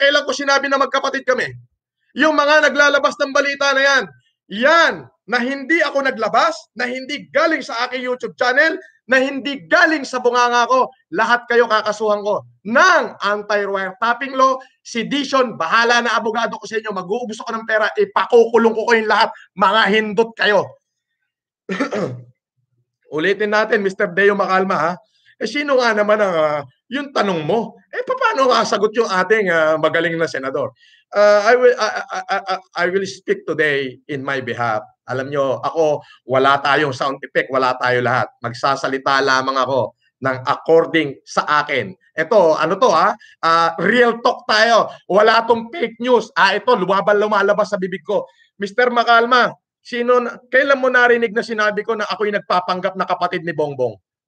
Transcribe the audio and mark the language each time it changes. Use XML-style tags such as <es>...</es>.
<tl>Kailan ko sinabi na magkapatid kami? Yung mga naglalabas ng balita na yan na hindi ako naglabas, na hindi galing sa aking YouTube channel, na hindi galing sa bunganga ko, lahat kayo kakasuhan ko ng anti-wiretapping law. Si Dishon, bahala na abogado ko sa inyo, mag-uubos ako ng pera, ipakukulong ko kayong lahat, mga hindot kayo. Ulitin natin, Mr. Deo Macalma, sino nga naman ang yung tanong mo? Paano nga sagot yung ating magaling na senador?</tl> <en>I will speak today in my behalf.</en> <tl>Alam nyo, ako, wala tayong sound effect, wala tayo lahat. Magsasalita lamang ako ng according sa akin. Ito, ano to real talk tayo. Wala tong fake news. Ito, lumalabas sa bibig ko. Mr. Macalma, kailan mo narinig na sinabi ko na ako'y nagpapanggap na kapatid ni Bongbong?</tl>